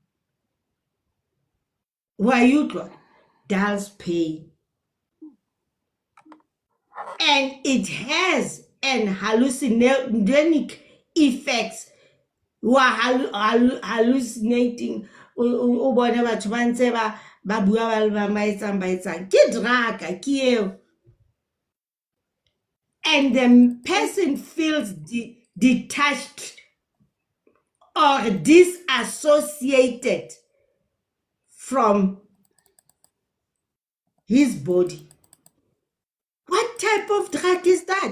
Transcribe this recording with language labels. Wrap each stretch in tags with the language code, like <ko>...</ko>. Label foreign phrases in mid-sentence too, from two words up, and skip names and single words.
<en>Wayutwa dulls pain. And it has an hallucinogenic effects. Hallucinating.</en> <st>Ubona batho ba ntse ba bua ba maitsang ke drug ke eo.</st> <en>And the person feels detached or disassociated from his body. What type of drug is that?</en>